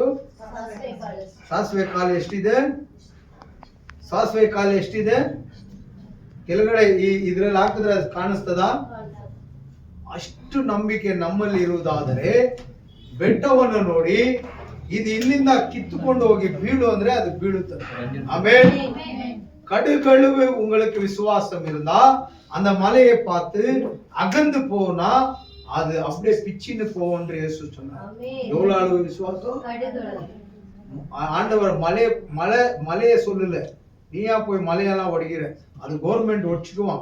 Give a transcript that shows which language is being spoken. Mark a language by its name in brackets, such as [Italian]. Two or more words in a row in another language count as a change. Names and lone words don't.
[Kannada] ಸಾಸಿವೆ ಕಾಳು ಎಷ್ಟಿದೆ? ಕೆಳಗಡೆ ಇದ್ರಲ್ಲಿ ಹಾಕಿದ್ರೆ ಅದು ಕಾಣಿಸ್ತದ? ಅಷ್ಟು ನಂಬಿಕೆ ನಮ್ಮಲ್ಲಿ ಇರುವುದಾದರೆ ಬೆಟ್ಟವನ್ನು ನೋಡಿ ಇದು ಇಲ್ಲಿಂದ ಕಿತ್ತುಕೊಂಡು ಹೋಗಿ ಬೀಳು ಅಂದ್ರೆ ಅದು ಬೀಳುತ್ತದೆ. [Tamil] ಆಮೇಲೆ கடுகளுவே உங்களுக்கு விசுவாசம் இருந்தா அந்த மலையை பார்த்து அகந்து போனா அது அப்படியே பிச்சின்னு போவோம்ன்ற இயேசு சொன்னார். எவ்வளவு அளவு விசுவாசம்? ஆண்டவர் மலையை சொல்லல, நீயா போய் மலையெல்லாம் ஒடிக்கிற, அது கவர்மெண்ட் ஒடிச்சுக்குவான்.